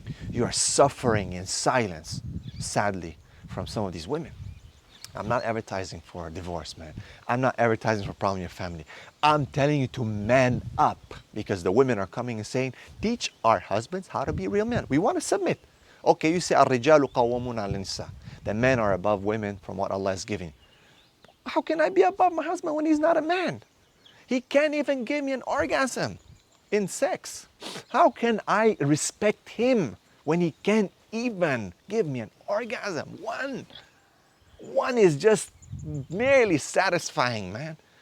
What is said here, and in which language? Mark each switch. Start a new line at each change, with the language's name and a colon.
English: You are suffering in silence, sadly, from some of these women. I'm not advertising for a divorce, man. I'm not advertising for a problem in your family. I'm telling you to man up, because the women are coming and saying, teach our husbands how to be real men. We want to submit. Okay, you say,
Arabic: الرجال قوامون على النساء.
English: The men are above women from what Allah is giving. How can I be above my husband when he's not a man? He can't even give me an orgasm in sex. How can I respect him when he can't even give me an orgasm? One is just merely satisfying, man.